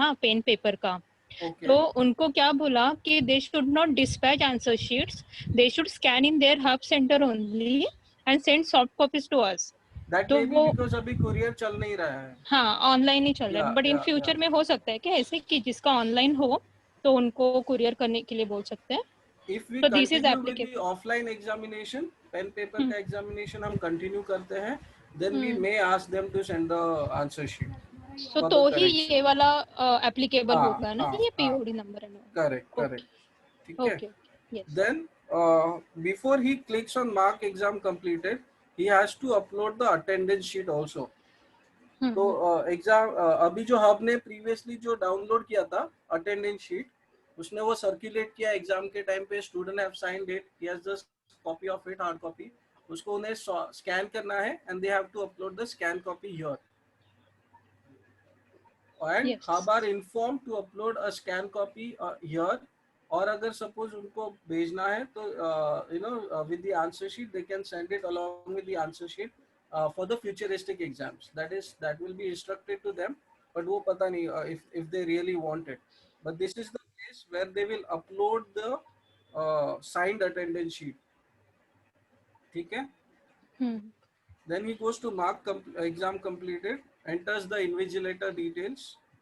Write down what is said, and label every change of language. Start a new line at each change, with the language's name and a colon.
Hindi: हाँ, pen paper का. तो उनको क्या बोला कि
English: They should not dispatch answer sheets, they should scan in their hub centre only and send soft copies to us. That
Hindi: तो
English: may be
Hindi: वो बिकॉज़ अभी कुरियर चल नहीं रहा है. हाँ ऑनलाइन ही चल रहा है,
English: but in future
Hindi: में हो सकता है कि ऐसे कि जिसका ऑनलाइन हो तो उनको कुरियर करने के लिए बोल सकते हैं.
English: If we So this is continue with the applicable. offline examination,
Hindi: pen paper का एग्जामिनेशन हम कंटिन्यू करते हैं,
English: then we may ask them to send the answer sheet.
Hindi: So तो ही ये वाला एप्लीकेबल होगा ना, ये पीओडी नंबर है. करेक्ट. ठीक है.
English: Okay. Yes. Then before he clicks on mark exam completed, he has to upload the attendance sheet also.
Hindi: तो एग्जाम अभी जो हब ने प्रीवियसली जो डाउनलोड किया था अटेंडेंस शीट, उसने वो सर्कुलेट किया एग्जाम के टाइम पे.
English: Student have signed it, he has the copy of it, hard copy.
Hindi: उसको उन्हें स्कैन करना है
English: And they have to upload the scan copy here. And hub are inform to upload a scan copy here.
Hindi: और अगर suppose उनको भेजना है तो
English: You know with the answer sheet they can send it along with the answer sheet for the futuristic exams. That will be instructed to them, but
Hindi: वो पता नहीं
English: if they really want it. But this is the place where they will upload the signed attendance sheet.
Hindi: ठीक है?
English: Then he goes to mark exam completed, enters the invigilator details.